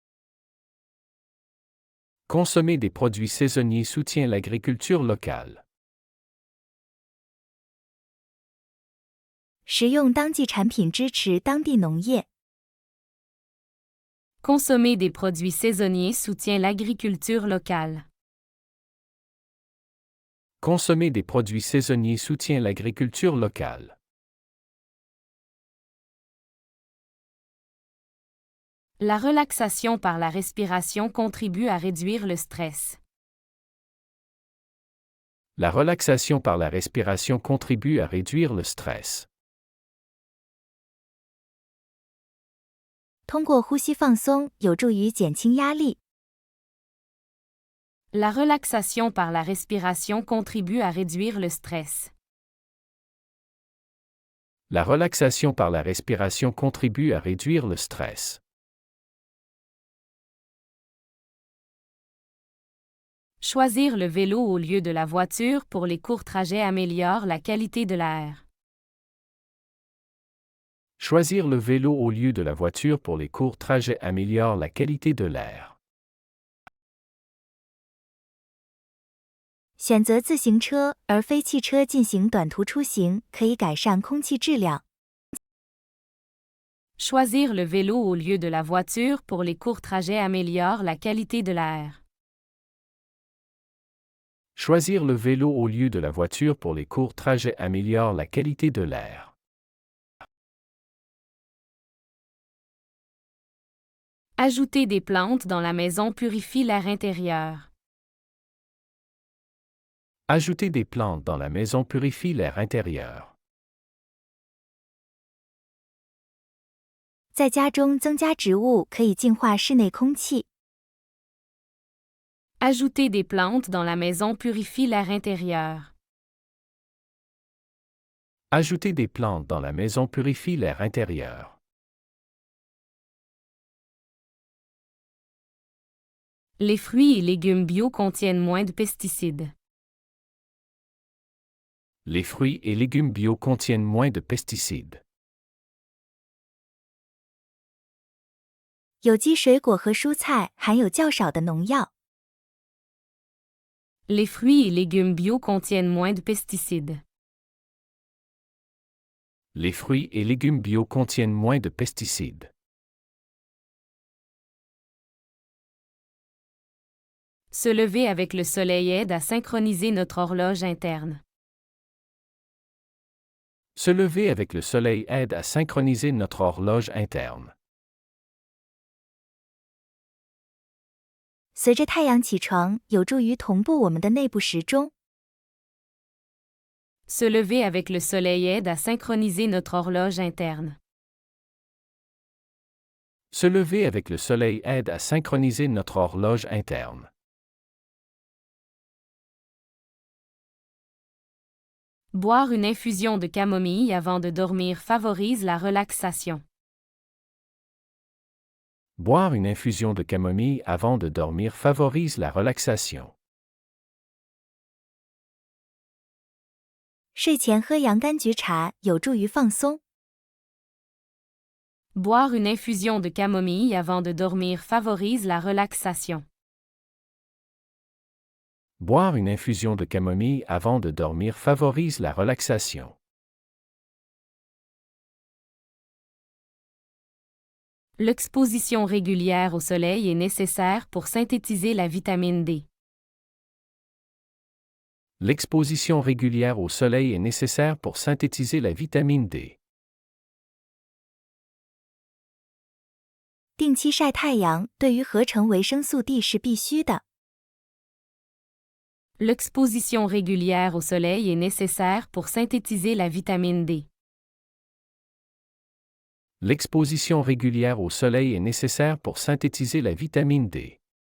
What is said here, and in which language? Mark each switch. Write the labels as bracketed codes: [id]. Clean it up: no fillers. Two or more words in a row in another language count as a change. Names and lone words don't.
[fr] Consommer des produits saisonniers soutient l'agriculture locale. [zh] 食用当季产品支持当地农业。 [fr] Consommer des produits saisonniers soutient l'agriculture locale. Consommer des produits saisonniers soutient l'agriculture locale. La relaxation par la respiration contribue à réduire le stress. La relaxation par la respiration contribue à réduire le stress. [zh] 通过呼吸放松，有助于减轻压力。 [fr] La relaxation par la respiration contribue à réduire le stress. La relaxation par la respiration contribue à réduire le stress. Choisir le vélo au lieu de la voiture pour les courts trajets améliore la qualité de l'air. Choisir le vélo au lieu de la voiture pour les courts trajets améliore la qualité de l'air. [zh] 选择自行车而非汽车进行短途出行，可以改善空气质量。 [fr] Choisir le vélo au lieu de la voiture pour les courts trajets améliore la qualité de l'air. Choisir le vélo au lieu de la voiture pour les courts trajets améliore la qualité de l'air. Ajouter des plantes dans la maison purifie l'air intérieur. Ajouter des plantes dans la maison purifie l'air intérieur. [zh] 在家中增加植物可以净化室内空气。 [fr] Ajouter des plantes dans la maison purifie l'air intérieur. Ajouter des plantes dans la maison purifie l'air intérieur. Les fruits et légumes bio contiennent moins de pesticides. Les fruits et légumes bio contiennent moins de pesticides. [zh] 有机水果和蔬菜含有较少的农药。 [fr] Les fruits et légumes bio contiennent moins de pesticides. Les fruits et légumes bio contiennent moins de pesticides. Se lever avec le soleil aide à synchroniser notre horloge interne. Se lever avec le soleil aide à synchroniser notre horloge interne. [zh] 随着太阳起床，有助于同步我们的内部时钟。 [fr] Se lever avec le soleil aide à synchroniser notre horloge interne. Se lever avec le soleil aide à synchroniser notre horloge interne. Boire une infusion de camomille avant de dormir favorise la relaxation. Boire une infusion de camomille avant de dormir favorise la relaxation. [zh] 睡前喝洋甘菊茶有助于放松。 [fr] Boire une infusion de camomille avant de dormir favorise la relaxation. Boire une infusion de camomille avant de dormir favorise la relaxation. L'exposition régulière au soleil est nécessaire pour synthétiser la vitamine D. L'exposition régulière au soleil est nécessaire pour synthétiser la vitamine D. [zh] 定期晒太阳对于合成维生素 D 是必须的。 [fr] L'exposition régulière au soleil est nécessaire pour synthétiser la vitamine D. L'exposition régulière au soleil est nécessaire pour synthétiser la vitamine D.